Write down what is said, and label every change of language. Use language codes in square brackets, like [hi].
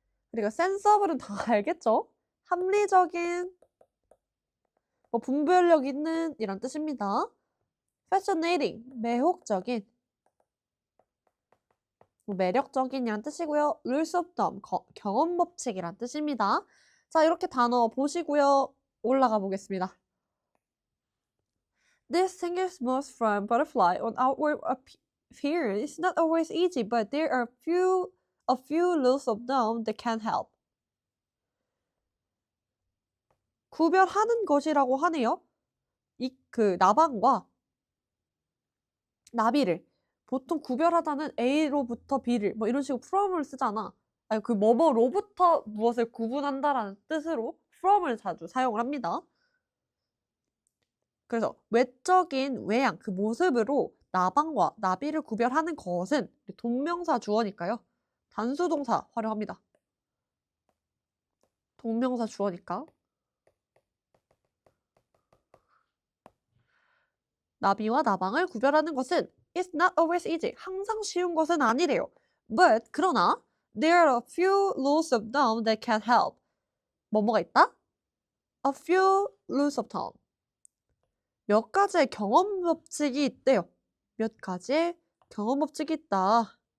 [ko] 그리고 sensible은 다 알겠죠? 합리적인, 뭐 분별력 있는 이란 뜻입니다. fascinating 매혹적인, 뭐 매력적인이란 뜻이고요. rules of thumb 경험 법칙이란 뜻입니다. 자, 이렇게 단어 보시고요. 올라가 보겠습니다. [en] Distinguish moths from butterfly on outward appearance is not always easy, but there are a few rules of thumb that can help. [ko] 구별하는 것이라고 하네요. 그 나방과 나비를 보통 구별하다는 A로부터 B를 뭐 이런 식으로 from을 쓰잖아. 아니 그 뭐뭐로부터 무엇을 구분한다라는 뜻으로 from을 자주 사용을 합니다. 그래서 외적인 외양 그 모습으로 나방과 나비를 구별하는 것은 동명사 주어니까요. 단수동사 활용합니다. 동명사 주어니까 나비와 나방을 구별하는 것은 [en] it's not always easy. [ko] 항상 쉬운 것은 아니래요. [en] But [ko] 그러나 [en] there are a few rules of thumb that can help. [ko] 뭐뭐가 있다? [en] A few rules of thumb. [ko] 몇 가지의 경험 법칙이 있대요. 몇 가지의 경험 법칙이 있다.